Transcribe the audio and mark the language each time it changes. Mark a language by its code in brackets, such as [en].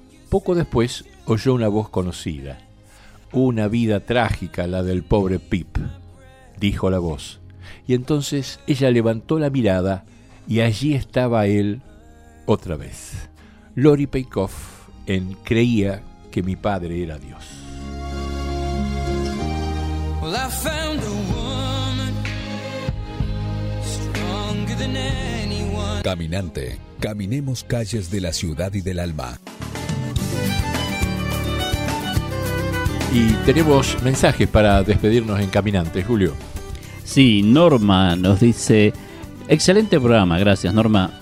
[es] Poco después oyó una voz conocida. «Una vida trágica la del pobre Pip», dijo la voz. Y entonces ella levantó la mirada y allí estaba él otra vez. Lori Peikoff en «Creía que mi padre era Dios». [en] Well, I found a woman stronger than anyone. [es] Caminante, caminemos calles de la ciudad y del alma. Y tenemos mensajes para despedirnos en Caminante, Julio. Sí, Norma nos dice, excelente programa, gracias Norma.